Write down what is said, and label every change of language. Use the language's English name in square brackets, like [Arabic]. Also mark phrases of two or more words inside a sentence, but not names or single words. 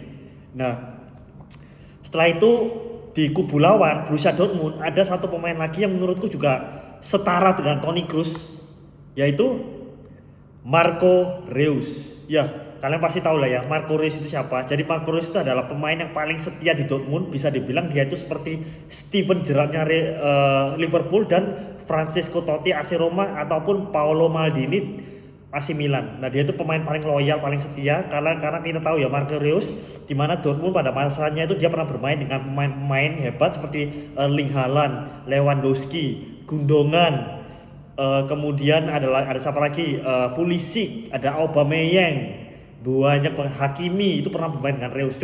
[Indonesian] Nah, setelah itu di kubu lawan Borussia Dortmund ada satu pemain lagi yang menurutku juga setara dengan Toni Kroos, yaitu Marco Reus. Ya, kalian pasti tahu lah ya Marco Reus itu siapa. Jadi Marco Reus itu adalah pemain yang paling setia di Dortmund. Bisa dibilang dia itu seperti Steven Gerrardnya Liverpool dan Francesco Totti AC Roma ataupun Paolo Maldini AC Milan. Nah, dia itu pemain paling loyal, paling setia karena kita tahu ya Marco Reus di mana Dortmund pada masanya itu dia pernah bermain dengan pemain-pemain hebat seperti Erling Haaland, Lewandowski, Gundogan, kemudian ada siapa lagi? Pulisic, ada Aubameyang, banyak Hakimi itu pernah bermain dengan Reus.